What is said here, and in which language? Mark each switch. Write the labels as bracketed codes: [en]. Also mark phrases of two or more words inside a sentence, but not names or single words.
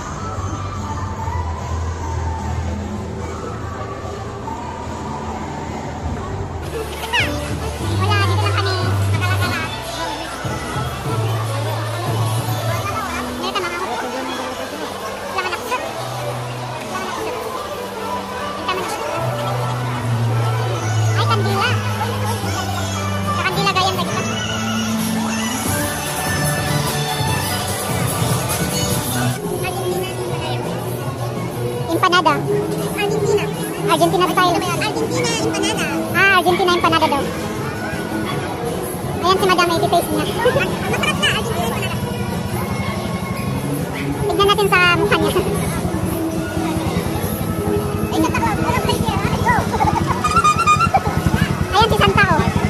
[tl] Wala, dito lang kami. Nakakala. Dito mga ako. Laman ako. Ay, kandila. Sa kandila gayang ba kita? Empanada. Argentina. Argentina style. Argentina empanada. Ah, Argentina empanada daw. Ayan si Madam, may i-taste niya. Masarap na, Argentina empanada. Tignan natin sa mukha niya. Ayan si Santa, oh.